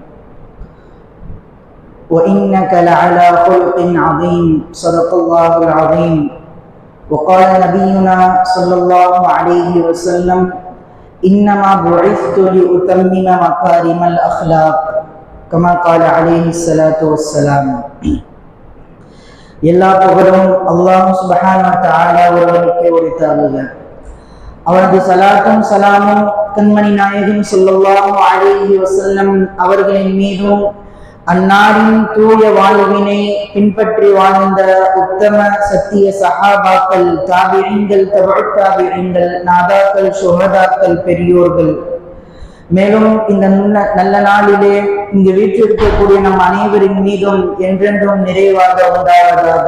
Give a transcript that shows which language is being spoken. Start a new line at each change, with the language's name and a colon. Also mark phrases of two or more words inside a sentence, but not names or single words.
Arabic: وإنك لعلى خلق عظيم، صدق الله العظيم. وقال نبينا صلى الله عليه وسلم: إنما بعثت لأتمم مكارم الأخلاق، كما قال عليه الصلاة والسلام.
Tamil: எல்லா புகழும்
Arabic: الله سبحانه و تعالى
Tamil: ஒருவனுக்கே உரித்தாகுக. அவரது சலாத்தும் சலாமும் கண்மணி நாயகம்
Arabic: صلى الله عليه وسلم
Tamil: அவர்களின் மீதும், அன்னாரின் தூய வாழ்வினை பின்பற்றி வாழ்ந்த உத்தம சத்திய சஹாபாக்கள், தாபிஈன்கள், தபஉத் தாபிஈன்கள், நாதாக்கள், சுஹதாக்கள், பெரியோர்கள், மேலும் இந்த நல்ல நாளிலே இங்கு வீற்றிருக்கக்கூடிய நம் அனைவரின் மீதும் என்றென்றும் நிறைவாக உண்டாவதாக.